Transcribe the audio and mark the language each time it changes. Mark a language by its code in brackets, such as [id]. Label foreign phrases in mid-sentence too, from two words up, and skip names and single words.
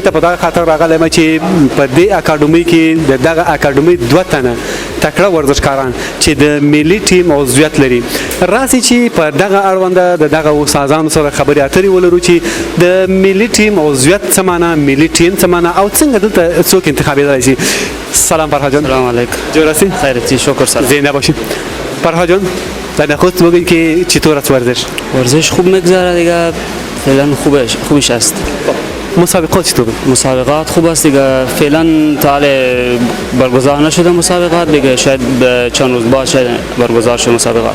[ps] ته په دغه خاطر راغلی م چې په دې اکاډمي کې د دغه اکاډمي دوه تنه تکړه ورزشکاران چې د ملي ټیم عضویت لري راسي چې په دغه اړونده د دغه استادانو سره خبرې اترې ولرو چې د ملي ټیم عضویت څه معنا ملي ټیم څه معنا او څنګه دلته څوک انتخابېدلی شي. [fa] سلام فرهاد جان. [ar] سلام علیکم. [fa] جوړ هستی؟ خیرتی شکر سلام. زنده باشید. فرهاد جان در خود بگید که چطور است ورزش؟ ورزش خوب میگذره دیگه فعلا خوبش است. مسابقات چطور؟ مسابقات خوب است دیگه فعلا تا حال برگزار نشده مسابقات دیگه شاید چند روز بعد شاید برگزار شه مسابقات.